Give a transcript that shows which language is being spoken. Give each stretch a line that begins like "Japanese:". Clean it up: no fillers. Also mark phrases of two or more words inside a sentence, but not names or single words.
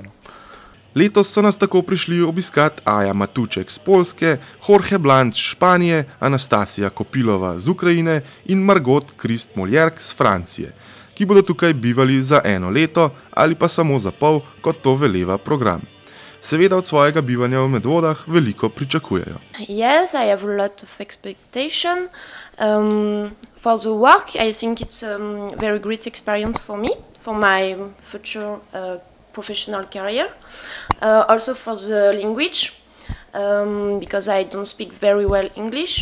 Slovenian: Letos so nas tako prišli obiskat Aja Matuček z Poljske, Jorge Blanc z Španije, Anastasija Kopilova z Ukrajine in Margot Krist-Moljerk z Francije, ki bodo tukaj bivali za 1 leto ali pa samo za pol, kot to veleva program. Seveda od svojega bivanja v Medvodah veliko pričakujejo.
English: Yes, I have a lot of expectation. For the work, I think it's a very great experience for me, for my future professional career. Also for the language, because I don't speak very well English.